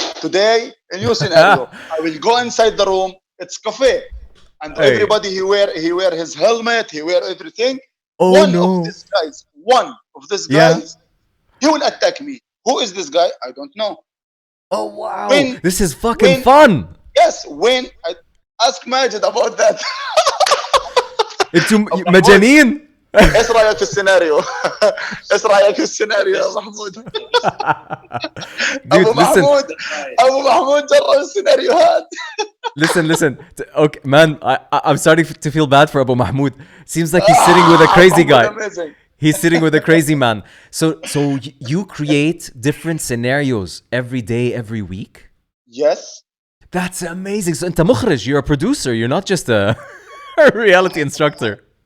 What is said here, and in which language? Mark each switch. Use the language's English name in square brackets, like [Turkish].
[English] Today, a new scenario. I will go inside the room. It's cafe, and everybody he wear his helmet. He wear everything. One of these guys, he will attack me. Who is this guy? I don't know. Oh wow! This is fucking fun. Yes, when I ask Majid about that. [Arabic] انتم مجانين. ايش رايك في السيناريو؟ ايش رايك في السيناريو يا محمود؟ ابو محمود جرب السيناريوهات. [English] Listen. Okay, man, I'm starting to feel bad for Abu Mahmoud. Seems like he's sitting with a crazy guy. He's sitting with a crazy man. So you create different scenarios every day, every week? Yes. That's amazing. So [Arabic] انت مخرج, [English] you're a producer. You're not just a reality instructor.